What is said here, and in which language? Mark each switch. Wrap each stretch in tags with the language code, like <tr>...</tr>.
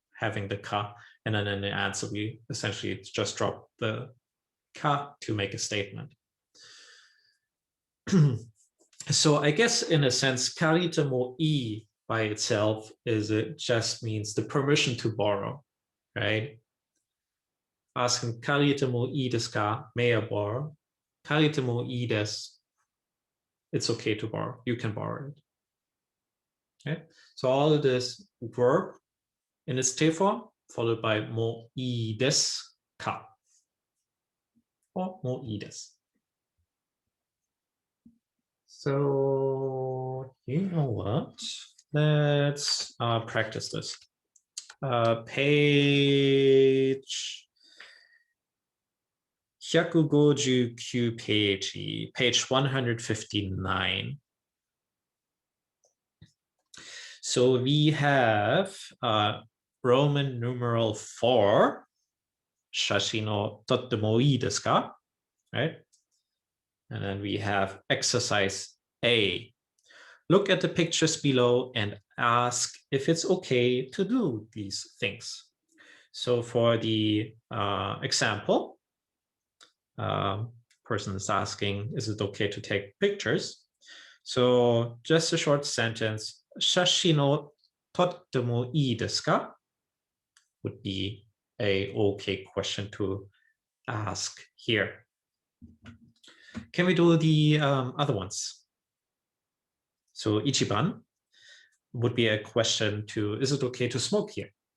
<en>Having the ka, and then in the answer, we essentially just drop the ka to make a statement. So I guess in a sense, karite mo ii by itself is, it just means the permission to borrow, right? asking</en> <ja>借りてもいいですか?</ja> <en>May I borrow?</en> <ja>借りてもいいです.</ja> <en>It's okay to borrow. You can borrow it. Okay. So all of this verb in its T form followed by</en> <ja>もういいですか? Or もういいです.</ja> <en>So you know what? Let's practice this. Page 159 page 159. So we have Roman numeral 4,</en> <ja>写真を撮ってもいいですか?</ja> <en>Right? And then we have exercise A. Look at the pictures below and ask if it's okay to do these things. So for the example, person is asking, is it okay to take pictures? So just a short sentence,</en> <ja>写真を撮ってもいいですか?</ja> <en>Would be a okay question to ask here. Can we do the other ones? So ichiban would be a question to, is it okay to smoke here?</en>